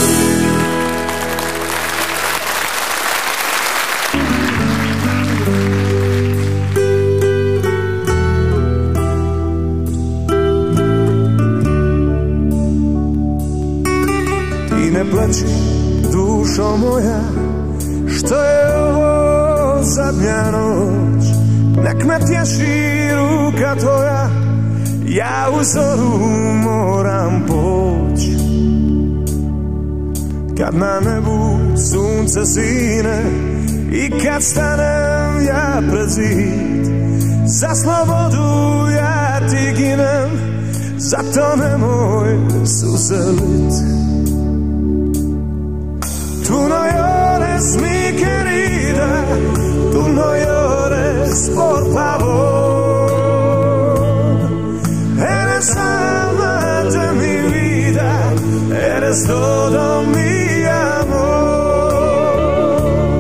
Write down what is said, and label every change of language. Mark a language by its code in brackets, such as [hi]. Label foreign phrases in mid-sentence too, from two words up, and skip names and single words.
[sr] Ty neplači, dušo moja, što je ovo zadnja noć. Nek me tješi ruka tvoja, ja u zoru moram poći. Kad na nebu sunce sine i kad stanem ja pred zid, za slobodu ja ti ginem, zato nemoj suzelit. [es] Tu no llores mi querida, tu no llores por favor. Eres alma de mi vida, eres todo mi amor.